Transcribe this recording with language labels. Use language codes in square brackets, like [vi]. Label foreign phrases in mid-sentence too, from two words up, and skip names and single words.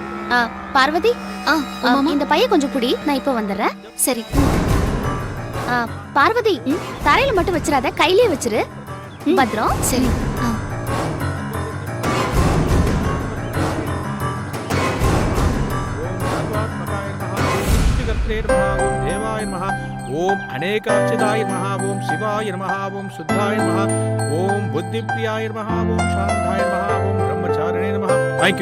[ta] பார்வதி, இந்த பைய கொஞ்சம் குடி, நான் இப்ப வந்துடுறேன். சரி. பார்வதி, தரையில மட்டும் வச்சிடாத, கையிலே வச்சிரு. பத்ரம். சரி. [sa] देवाय नमः। ओम अनेकाक्षदाय नमः। ओम शिवाय नमः। ओम शुद्धाय नमः। ओम बुद्धिप्रियाय नमः। ओम शांताय नमः। ओम ब्रह्मचारिणे नमः। [en] thank you.